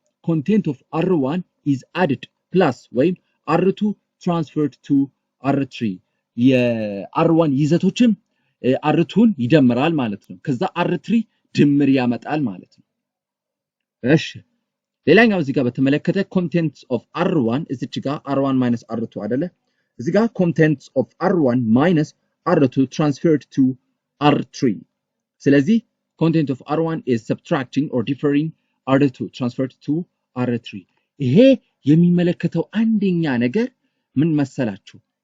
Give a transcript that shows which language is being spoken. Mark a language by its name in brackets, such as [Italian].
[English] Content of R1 is added plus [Amharic] ወይም [English] R2 transferred to R3 [Amharic] የR1 ይዘቶችን R2ን ይደምራል ማለት ነው። ከዛ R3 ድምር ያመጣል ማለት ነው። እሺ ሌላኛው እዚህ ጋር በተመለከተ [English] contents of R1 [Amharic] እዚች ጋር [English] R1 minus R2 [Amharic] አይደለ? እዚህ ጋር [English] contents of R1 minus R2 transferred to R3 [Amharic] ስለዚህ [English] content of R1 is subtracting or differing R2 transferred to R3. [Amharic] ይሄ የሚመለከተው አንደኛ ነገር ምን መሰላችሁ?